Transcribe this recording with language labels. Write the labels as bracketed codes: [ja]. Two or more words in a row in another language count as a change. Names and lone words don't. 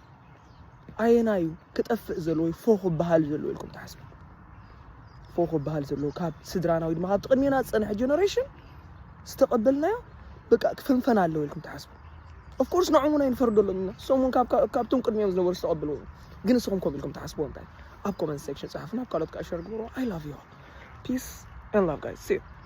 [ti] ኣየናዩ ክጠፍእ ዘሎ ወይ ፎኽ ባህል ዘሎ ኢልኩም ተሓስቡ ፎኽ ባህል ዘሎ ካብ ስድራና ወይ ድማ ካብ ቅድሜና ዝፀንሐ ጀነሬሽን ዝተቐበልናዮ በቃ ክፍንፈን ኣለዎ ኢልኩም ተሓስቡ [en] of course [ti] ንዖም ኣይንፈርደሎም ኢና እሶም እውን ካብቶም ቅድሚኦም ዝነበሩ ዝተቐበልዎ ግን እስኹም ከምኡ ኢልኩም ተሓስብዎ እንታይ ኣብ [en] comment section [ti] ጻሕፉና ኣብ ካልኦት ከዓ ሸር ግብሮ [en] I love you all peace and love guys see you